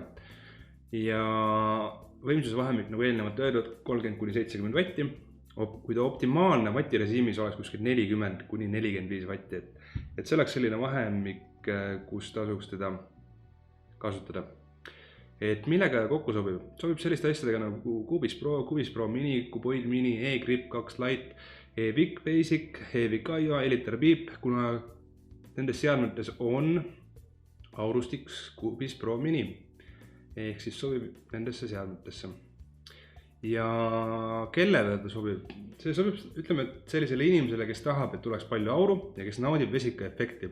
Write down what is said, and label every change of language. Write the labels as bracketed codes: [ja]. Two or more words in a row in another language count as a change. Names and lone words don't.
[et] Ja võimsuse vahemik, nagu eelnevalt öeldud, 30–70 vatti. Kui ta optimaalne vatirežiimis oleks kuskil 40–45 vatti, et see oleks selline vahemik, kus tasuks teda kasutada. Et millega kokku sobib? Sobib selliste asjadega nagu Cubis Pro Mini, Cuboid Mini, E-Grip 2 Lite, E-Vic Basic, E-Vic IO, Eliter Beep, kuna nendes seadmetes on aurustiks Cubis Pro Mini, ehk siis sobib nendesse seadmetesse. Ja kellele ta sobib? See sobib, ütleme, sellisele inimesele, kes tahab, et tuleks palju auru ja kes naudib vesika efekti.